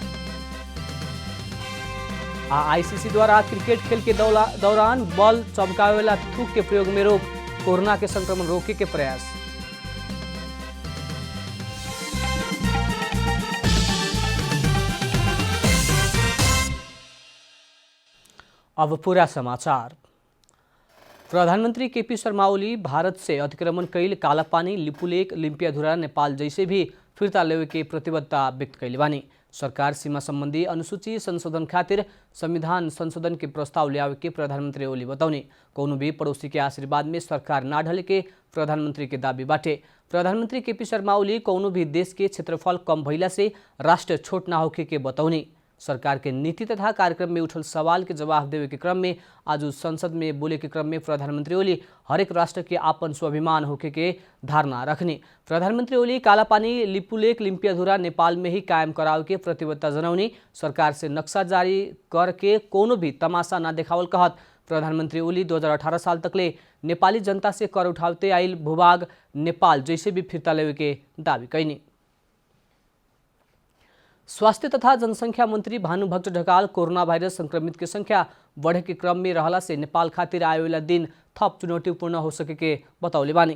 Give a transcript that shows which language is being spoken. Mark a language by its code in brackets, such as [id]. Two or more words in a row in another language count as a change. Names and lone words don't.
[bho] आईसीसी द्वारा क्रिकेट खेल के दौरान बॉल चमकावे वाला थूक के प्रयोग में रोक, कोरोना के संक्रमण रोके के प्रयास। अब पूरा समाचार। प्रधानमंत्री केपी शर्मा ओली भारत से अतिक्रमण कैल कालापानी, लिपुलेक, लिम्पियाधुरा नेपाल जैसे भी फिर्ता लेवे के प्रतिबद्धता व्यक्त कैले बानी। सरकार सीमा संबंधी अनुसूची संशोधन खातिर संविधान संशोधन के प्रस्ताव ल्यावे के प्रधानमंत्री ओली बताउने। कौनो भी पड़ोसी के आशीर्वाद में सरकार ना ढले के प्रधानमंत्री के दावी बाटे। प्रधानमंत्री केपी शर्मा ओली कौनो भी देश के क्षेत्रफल कम भइला से राष्ट्र छोट ना होके के बताउने। सरकार के नीति तथा कार्यक्रम में उठल सवाल के जवाब देवे के क्रम में आज संसद में बोले के क्रम में प्रधानमंत्री ओली हरेक राष्ट्र के आपन स्वाभिमान होके के धारणा रखने। प्रधानमंत्री ओली कालापानी, लिपुलेक, लिम्पियाधुरा नेपाल में ही कायम करावे के प्रतिबद्धता जनाउने। सरकार से नक्शा जारी करके कोनो भी तमाशा ना देखावल कहत प्रधानमंत्री ओली 2018 साल तकले नेपाली जनता से कर उठावते आइल भूभाग नेपाल जैसे भी फिर्ता लेवे के दावी कैनी। स्वास्थ्य तथा जनसंख्या मंत्री भानुभक्त ढकाल कोरोना वायरस संक्रमित के संख्या बढ़े के क्रम में रहला से नेपाल खातिर आए वाला दिन थप चुनौतीपूर्ण हो सके के बतौले बानी।